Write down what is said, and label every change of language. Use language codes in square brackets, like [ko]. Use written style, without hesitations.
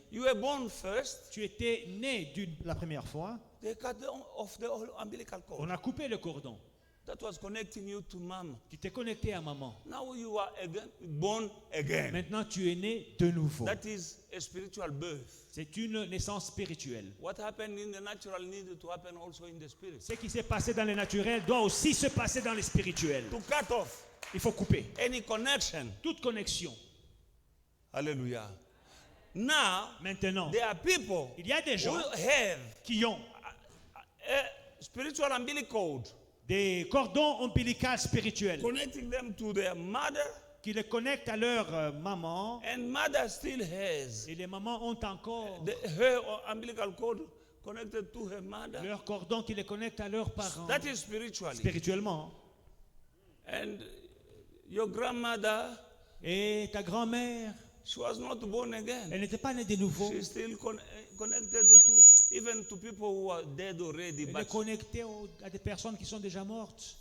[en] You were born first. [fr] Tu étais né la première fois. [en] They cut off the umbilical cord. [fr] On a coupé le cordon [en] That was connecting you to mom. [fr] qui t'est connecté à maman. [en] Now you are again born again. [fr] Maintenant, tu es né de nouveau. [en] That is a spiritual birth. [fr] C'est une naissance spirituelle. [en] What happened in the natural needed to happen also in the spirit. [fr] Ce qui s'est passé dans le naturel doit aussi se passer dans le spirituel. [en] To cut off [fr] Il faut couper [en] any connection. [fr] toute connexion. [en] Hallelujah. Now, [fr] Maintenant, [en] there are people [fr] il y a des [en] who [fr] gens [en] have [fr] qui ont [en] a spiritual umbilical cord [fr] des cordons ombilicaux spirituels [en] connecting them to their mother, [fr] qui les connectent à leur maman. [en] and mother still has [fr] Et les mamans ont encore [en] her umbilical cord connected to her mother. [fr] leur cordon qui les connecte à leurs parents. [en] That is spiritually. [fr] Spirituellement. [en] And your grandmother, [fr] Et ta grand-mère, [en] she was not born again. [fr] elle n'était pas née de nouveau. [en] She's still connected even to people who are dead already, [fr] Et le [en] but [fr] connecter à des personnes qui sont déjà mortes.